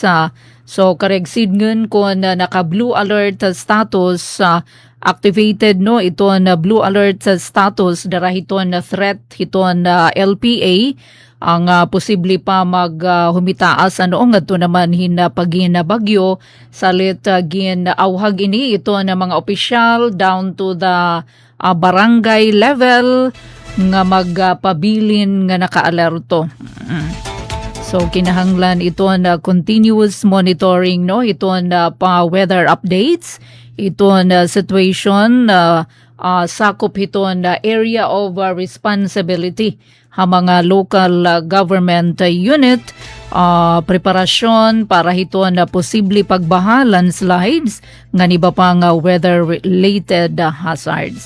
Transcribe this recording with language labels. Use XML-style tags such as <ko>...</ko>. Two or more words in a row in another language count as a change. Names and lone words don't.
<war>So karegsid ngun kung naka-</war> <en>blue alert status activated</en> <war>ito na</war> <en>blue alert status</en> <war>dara ito na threat ito na LPA ang posible pa humitaas ngadto naman hinapagin na bagyo salit gin awhag ini ito na mga opisyal</war> <en>down to the barangay level</en> <war>nga magpabilin nga nakaalerto. So kinahanglan ito na</war> <en>continuous monitoring</en> <war>ito na pa</war> <en>weather updates,</en> <war>ito na situation sakop ito na</war> <en>area of responsibility</en> <war>ha mga</war> <en>local government unit,</en> <war>preparasyon para ito na posible pagbaha, landslides, nga niba pang</war> <en>weather-related hazards.</en>